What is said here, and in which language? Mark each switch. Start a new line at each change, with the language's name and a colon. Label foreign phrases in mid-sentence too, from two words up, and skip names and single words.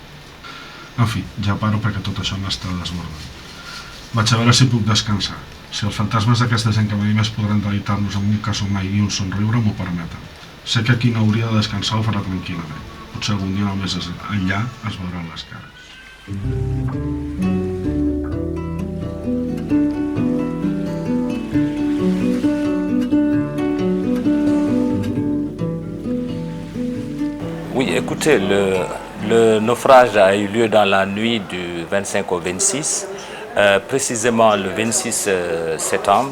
Catalan: En fi, ja paro perquè tot això m'està desbordant. Vaig a veure si puc descansar. Si els fantasmes d'aquesta gent que mai més podran deleitar-nos amb un casomai i un somriure m'ho permeten. Sé que qui no hauria de descansar ho farà tranquil·lament. Potser algun dia només enllà es veuran les cares.
French: Oui, écoutez, le naufrage a eu lieu dans la nuit du 25 au 26, précisément le 26 septembre.